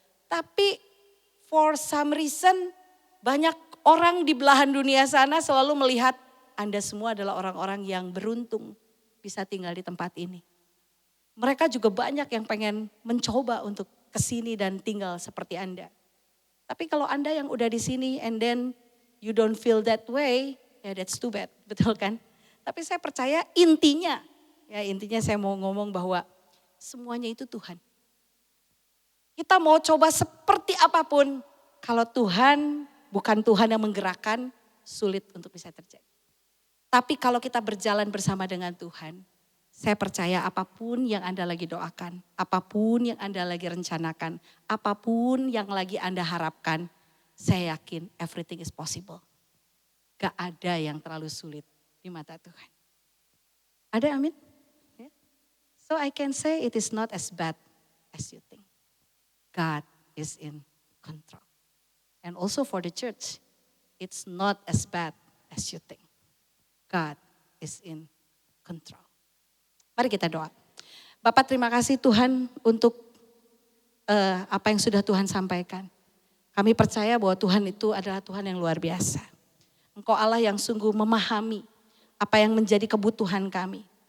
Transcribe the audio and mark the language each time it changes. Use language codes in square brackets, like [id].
[id] Tapi [en] for some reason [id] banyak orang di belahan dunia sana selalu melihat Anda semua adalah orang-orang yang beruntung bisa tinggal di tempat ini. Mereka juga banyak yang pengen mencoba untuk kesini dan tinggal seperti Anda. Tapi kalau Anda yang udah di sini [en] and then you don't feel that way, [id] ya [en] that's too bad, [id] betul kan? Tapi saya percaya intinya saya mau ngomong bahwa semuanya itu Tuhan. Kita mau coba seperti apapun, kalau Tuhan bukan Tuhan yang menggerakkan, sulit untuk bisa terjadi. Tapi kalau kita berjalan bersama dengan Tuhan, saya percaya apapun yang Anda lagi doakan, apapun yang Anda lagi rencanakan, apapun yang lagi Anda harapkan, saya yakin [en] everything is possible. [id] Gak ada yang terlalu sulit di mata Tuhan. Ada amin? [en] So I can say it is not as bad as you think. God is in control. And also for the church, it's not as bad as you think. God is in control. [id] Mari kita doa. Bapak terima kasih Tuhan untuk apa yang sudah Tuhan sampaikan. Kami percaya bahwa Tuhan itu adalah Tuhan yang luar biasa. Engkau Allah yang sungguh memahami apa yang menjadi kebutuhan kami.